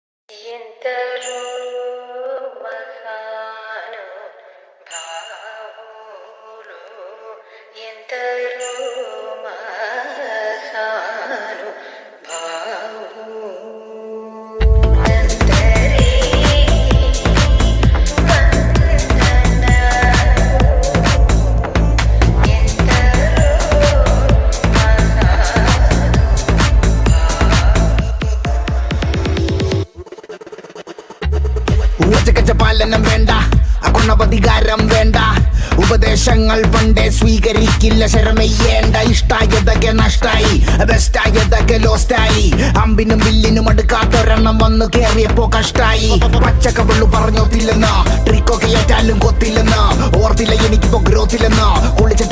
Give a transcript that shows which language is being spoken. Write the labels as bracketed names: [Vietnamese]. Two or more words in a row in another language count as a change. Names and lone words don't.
[Telugu] ఎందరో మహాను భావులు ఎందరో మహాను భావులందరికీ వందనాలు ఎందరో [Malayalam] പാലനം വേണ്ട അകുണവധികാരം വേണ്ട ഉപദേശങ്ങൾ പണ്ടേ സ്വീകരിക്കില്ല ശരമെയ്യേണ്ട ഇഷ്ടായതൊക്കെ നഷ്ടായി ബെസ്റ്റായതൊക്കെ ലോസ്റ്റായി അമ്പിനും വില്ലിനും അടുക്കാത്തൊരെണ്ണം വന്നു കേറിയപ്പോ കഷ്ടായി പച്ചക്കവള്ളു പറഞ്ഞോത്തില്ലെന്ന് ട്രിക്കൊക്കെ ഏറ്റാലും കൊത്തില്ലെന്ന് ഓർത്തില്ല എനിക്കിപ്പോ ഗ്രോത്തില്ലെന്ന് കുളിച്ചിട്ട്